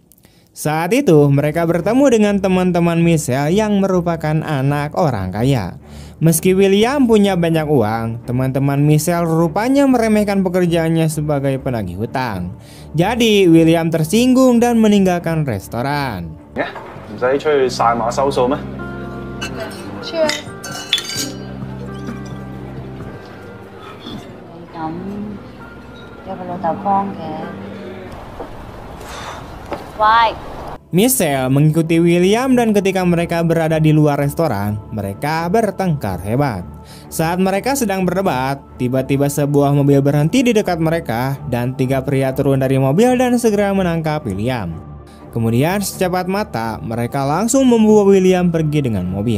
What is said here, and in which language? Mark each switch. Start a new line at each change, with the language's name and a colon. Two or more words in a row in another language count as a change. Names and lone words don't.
Indonesian: Saat itu mereka bertemu dengan teman-teman Michelle yang merupakan anak orang kaya. Meski William punya banyak uang, teman-teman Michelle rupanya meremehkan pekerjaannya sebagai penagih hutang. Jadi William tersinggung dan meninggalkan restoran. Ya,
Cantonese: 唔使出去晒馬收數咩？去啊！咁有個老豆幫嘅。喂。
Indonesian: Michelle mengikuti William dan ketika mereka berada di luar restoran, mereka bertengkar hebat. Saat mereka sedang berdebat, tiba-tiba sebuah mobil berhenti di dekat mereka dan 3 pria turun dari mobil dan segera menangkap William. Kemudian secepat mata, mereka langsung membawa William pergi dengan mobil.